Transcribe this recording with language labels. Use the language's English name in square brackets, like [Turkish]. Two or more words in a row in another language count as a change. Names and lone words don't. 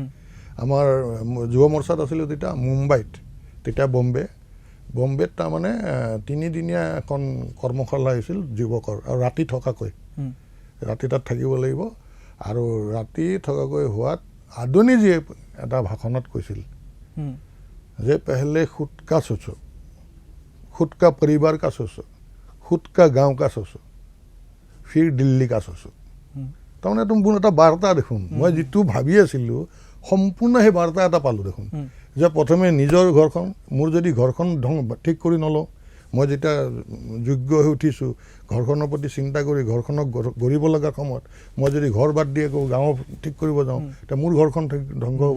[Assamese] আমাৰ যুৱ মৰ্চাত আছিলোঁ তেতিয়া মুম্বাইত, তেতিয়া বম্বেত তাৰমানে 3দিনীয়া এখন কৰ্মশালা হৈছিল যুৱকৰ, আৰু ৰাতি থকাকৈ, ৰাতি তাত থাকিব লাগিব। আৰু ৰাতি থকাকৈ হোৱাত আদৱানীজীয়ে এটা ভাষণত কৈছিল যে [Hindi] पहले खुद का सोचो, खुद का परिवार का सोचो, खुद का गाँव का सोचो, फिर दिल्ली का सोचो। [Assamese] তাৰমানে মোৰ এটা বাৰ্তা দেখোন, মই যিটো ভাবি আছিলোঁ সম্পূৰ্ণ সেই বাৰ্তা এটা পালোঁ দেখোন, যে প্ৰথমে নিজৰ ঘৰখন, মোৰ যদি ঘৰখন ঠিক কৰি নলওঁ, মই যেতিয়া যোগ্য হৈ উঠিছোঁ, ঘৰখনৰ প্ৰতি চিন্তা কৰি ঘৰখনক গঢ়িব লগা সময়ত মই যদি ঘৰ বাদ দি আকৌ গাঁও ঠিক কৰিব যাওঁ, তেতিয়া মোৰ ঘৰখন ধ্বংস হ'ব।